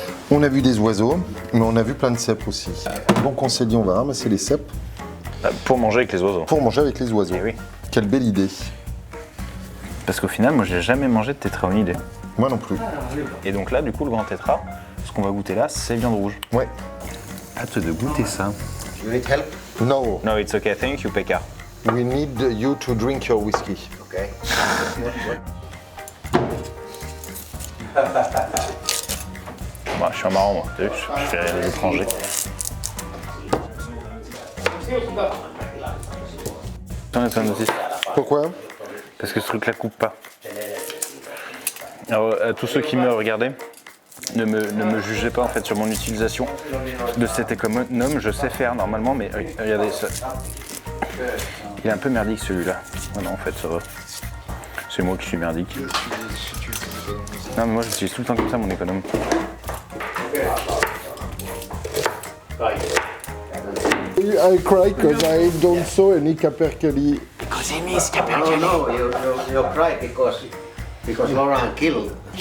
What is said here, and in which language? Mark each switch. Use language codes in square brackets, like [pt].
[fr] On a vu des oiseaux, mais on a vu plein de cèpes aussi. Donc on s'est dit on va ramasser les cèpes Pour manger avec les oiseaux. pour manger avec les oiseaux. Eh oui. Quelle belle idée. Parce qu'au final, moi j'ai jamais mangé de tétraonidé. Moi non plus. Et donc là, du coup, le grand tétra, ce qu'on va goûter là, c'est viande rouge. Ouais. Hâte de goûter ça. [en] You need help? No, No, it's okay, thank you, Pekka. we need you to drink your whiskey. Okay. [fr] Bah, je suis un marrant, moi. T'as vu, je fais les étrangers. T'en es aussi. Pourquoi? Parce que ce truc-là coupe pas. Alors, à tous ceux qui me regardaient, ne me jugez pas en fait sur mon utilisation de cet économe. Je sais faire normalement, mais regardez ça. Il est un peu merdique celui-là. Oh non, en fait, ça va. C'est moi qui suis merdique. Non, mais moi j'utilise tout le temps comme ça mon économe. [en] I cry because I don't saw any capercaillie. No, you cry because Laurent killed.